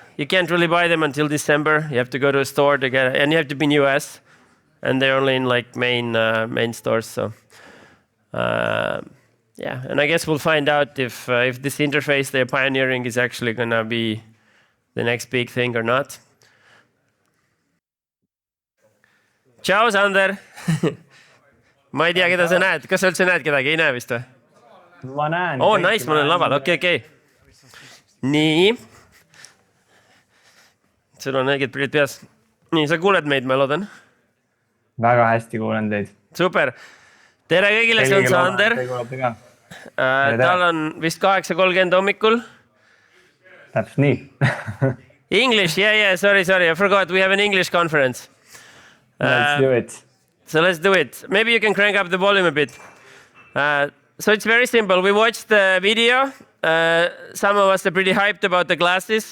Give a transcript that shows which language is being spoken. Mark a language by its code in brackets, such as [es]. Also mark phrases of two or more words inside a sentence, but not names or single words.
[en] You can't really buy them until December. You have to go to a store to get it, and you have to be in US, and they're only in like main stores. So, yeah. And I guess we'll find out if this interface they're pioneering is actually gonna be the next big thing or not. [et] Ciao, Sander. Ma ei tea, keda sa näed. Kas sa üldse näed kedagi? Ei näe vist või? Ma näen. [en] Oh, nice, [et] ma olen laval. Okei. Nii. Sul on õiged prillid peas. Nii, sa kuuled meid, ma loodan? Väga hästi kuulen teid. Super. Tere kõigile, see on Sander. Tal on vist 8:30 hommikul. Täpselt nii. [en] English, yeah, sorry, I forgot, we have an English conference. Let's do it. So let's do it. Maybe you can crank up the volume a bit. So it's very simple. We watched the video. Some of us are pretty hyped about the glasses.